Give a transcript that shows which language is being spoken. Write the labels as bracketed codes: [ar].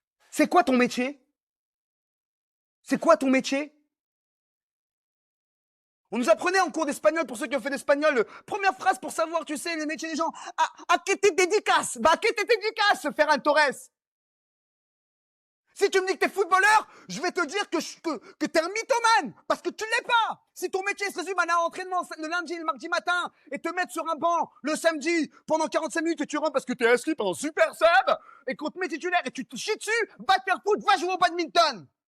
[fr] C'est quoi ton métier? C'est quoi ton métier? On nous apprenait en cours d'espagnol, pour ceux qui ont fait l'espagnol, première phrase pour savoir, tu sais, les métiers des gens. [es] ¿A qué te dedicas? Bah, ¿a qué te dedicas, Ferran Torres? [fr] Si tu me dis que t'es footballeur, je vais te dire que t'es un mythomane, parce que tu l'es pas. Si ton métier se résume à un entraînement le lundi et le mardi matin, et te mettre sur un banc le samedi pendant 45 minutes et tu rentres parce que t'es inscrit pendant super sub, et qu'on te met titulaire et tu te chies dessus, va te faire foutre, va jouer au badminton.